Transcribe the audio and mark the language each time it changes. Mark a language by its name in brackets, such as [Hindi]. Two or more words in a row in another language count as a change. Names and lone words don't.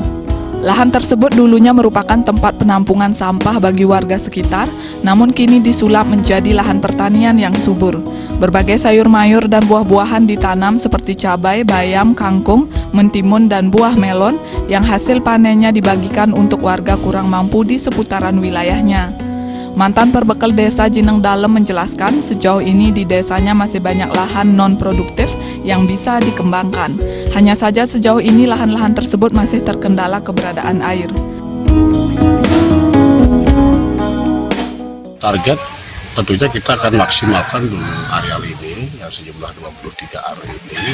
[Indonesian] Lahan tersebut dulunya merupakan tempat penampungan sampah bagi warga sekitar, namun kini disulap menjadi lahan pertanian yang subur. Berbagai sayur mayur dan buah-buahan ditanam seperti cabai, bayam, kangkung, mentimun, dan buah melon yang hasil panennya dibagikan untuk warga kurang mampu di seputaran wilayahnya. Mantan perbekal desa Jineng Dalem menjelaskan sejauh ini di desanya masih banyak lahan non-produktif yang bisa dikembangkan. Hanya saja sejauh ini lahan-lahan tersebut masih terkendala keberadaan air. Target tentunya kita akan maksimalkan dulu areal ini yang sejumlah 23 area ini.